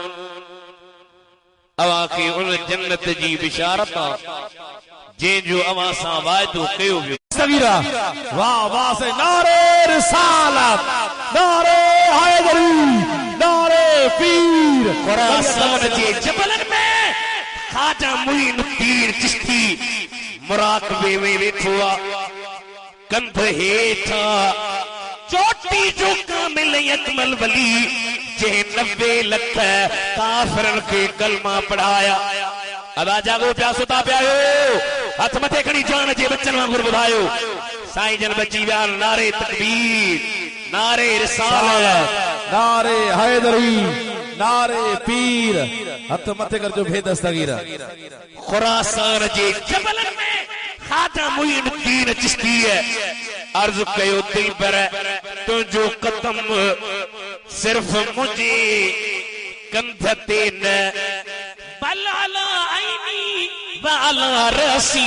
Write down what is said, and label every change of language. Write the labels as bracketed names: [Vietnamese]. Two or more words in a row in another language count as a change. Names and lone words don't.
[Sindhi] अवांखे उन जन्नत जी बिशारत जंहिंजो अवां सां वाइदो कयो वियो। सगीरा वाह वाह से नारे रिसालत, नारे हैदरी, नारे पीर। खुरासान जे जबलन में ख़ाजा मुईनुद्दीन चिश्ती मुराक़बे में वेठो आ। कंध हेठा चोटी जो कामिल अकमल वली जंहिं 90 लख काफ़िरनि खे कलमा पढ़ाया। अदा जागो पिया सुता पिया आहियो, हथ मथे खणी जान जे बचन वांगुरु ॿुधायो। साईं जन बची विया। नारे तकबीर, नारे रिसालत, नारे हैदरी, नारे पीर। हथ मथे कर जो भेद दस्तगीर। खुरासान जे जबलन में ख़ाजा मुईनुद्दीन चिश्ती अर्ज़ कयो दिलबर तुंहिंजो कदम सिर्फ मुंहिंजे कंध ते न [Arabic] بل على عيني و على رأسي.